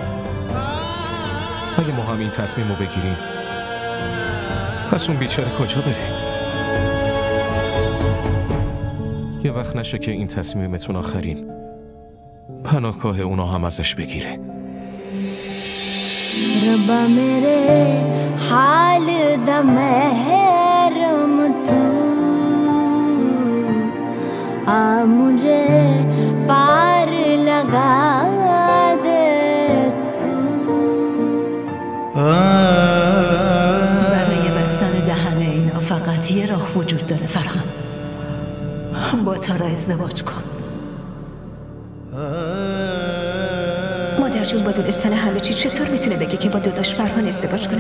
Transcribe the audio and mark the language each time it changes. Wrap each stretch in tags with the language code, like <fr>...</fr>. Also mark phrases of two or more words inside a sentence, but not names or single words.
<fa>اگه ما هم این تصمیم رو بگیریم، پس اون بیچاره کجا بره؟ یه وقت نشه که این تصمیمتون آخرین پناهگاه اونا هم ازش بگیره.</fa> <ur>ربا میرے حال دا محرم تو آ مجھے پار لگا دے تو.</ur> <fa>برای بستن دهن اینا فقط یه راه وجود داره فرهان. با تارا ازدواج کن. مادر جون با دونستن همه چی چطور میتونه بگه که با داداش فرهان ازدواج کنم؟</fa>